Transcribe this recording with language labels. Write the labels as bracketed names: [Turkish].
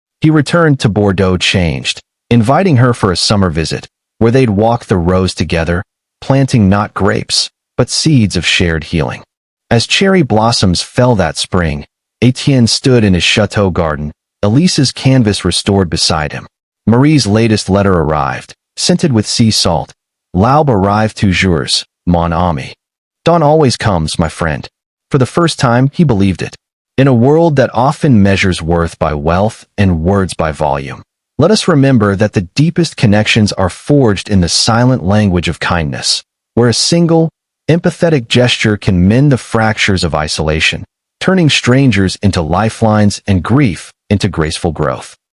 [English] He returned to Bordeaux changed, inviting her for a summer visit, where they'd walk the rows together, planting not grapes, but seeds of shared healing. As cherry blossoms fell that spring, Etienne stood in his chateau garden, Elise's canvas restored beside him. Marie's latest letter arrived, scented with sea salt. [French] L'aube arrive toujours, mon ami. [English] Dawn always comes, my friend. For the first time, he believed it. In a world that often measures worth by wealth and words by volume, let us remember that the deepest connections are forged in the silent language of kindness, where a single, empathetic gesture can mend the fractures of isolation, turning strangers into lifelines and grief into graceful growth.